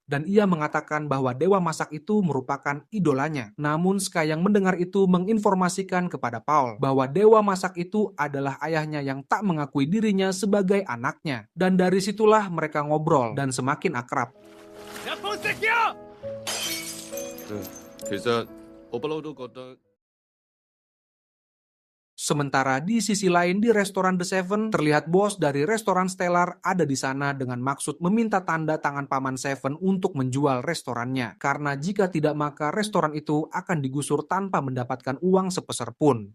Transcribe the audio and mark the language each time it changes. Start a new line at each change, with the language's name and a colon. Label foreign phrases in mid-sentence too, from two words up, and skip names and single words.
Indonesian: Dan ia mengatakan bahwa dewa masak itu merupakan idolanya. Namun Sky yang mendengar itu menginformasikan kepada Paul bahwa dewa masak itu adalah ayahnya yang tak mengakui dirinya sebagai anaknya. Dan dari situlah mereka ngobrol dan semakin akrab.
Cantonese: 其實我不嬲都覺得。
Indonesian: Sementara di sisi lain di restoran The Seven, terlihat bos dari restoran Stellar ada di sana dengan maksud meminta tanda tangan Paman Seven untuk menjual restorannya. Karena jika tidak maka restoran itu akan digusur tanpa mendapatkan uang sepeser pun.